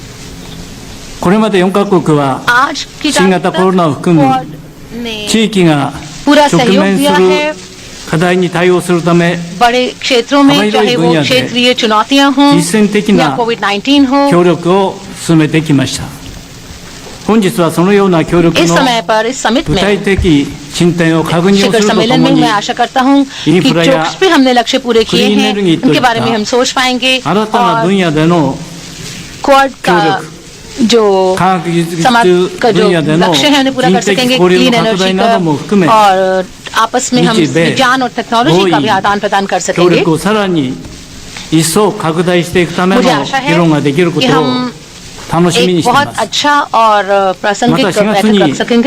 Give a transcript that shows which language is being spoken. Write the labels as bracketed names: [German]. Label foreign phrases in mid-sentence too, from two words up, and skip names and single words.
[Japanese] これまで4カ国は新型コロナを含む地域が直面する課題に対応するため幅広い分野で実践的な協力を進めてきました。本日はそのような協力の具体的進展を確認をするとともにインフラやクリーンエネルギーといった新たな分野での協力 [Hindi] जो समाज का जो लक्ष्य है उन्हें पूरा कर सकेंगे। [English] clean energy [Hindi] का और आपस में हम विज्ञान और टेक्नोलॉजी का भी आदान प्रदान कर सकेंगे। मुझे आशा है कि हम एक बहुत अच्छा और प्रासंगिक बैठक रख सकेंगे।